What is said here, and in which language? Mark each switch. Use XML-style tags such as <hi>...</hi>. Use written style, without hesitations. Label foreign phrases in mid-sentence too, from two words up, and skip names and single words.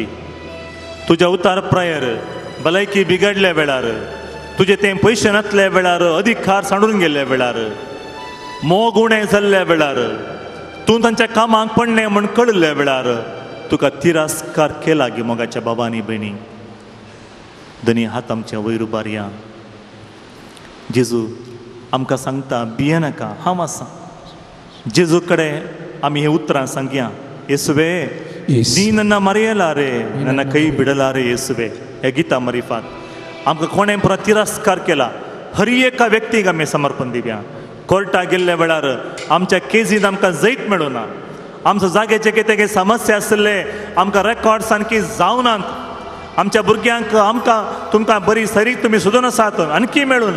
<kok>तुज्या उतार प्रायर भलायकी बिगडल्या वेळार, तुजे तें पयशे नासल्या वेळार, अधिकार सांडून गेल्ल्या वेळार, मोग उणें जाल्ल्या वेळार, तूं तांच्या कामाक पडलें म्हण कळिल्ल्या वेळार तुका तिरस्कार केला गी. मोगाच्या बाबांनी भयणी दोनी हात आमच्या वयर उबारया. जेजू आमकां सांगता भिये नाका, हांव आसां. जेजू कडेन आमी हें उतरां सांगया.</kok> <kn>ಯೇಸುವೆ ನೀ ನನ್ನ ಮರೆಯಲಾರೆ, ನನ್ನ ಕೈ ಬಿಡಲಾರೆ येसुवे.</kn> <kok>हे गीता मरिफात आमकां कोणें परत तिरस्कार केला, हर एका व्यक्तीक आमी समर्पण दिवया. कोर्टाक गेल्ल्या वेळार आमच्या केजींत आमकां जैत मेळूना, आमच्या जाग्याचे कितें समस्या आसले, आमकां रेकॉर्ड सारकी जावनात, आमच्या भुरग्यांक आमकां तुमकां बरी सरीक तुमी सोदून आसात, आणकी मेळूना.</kok>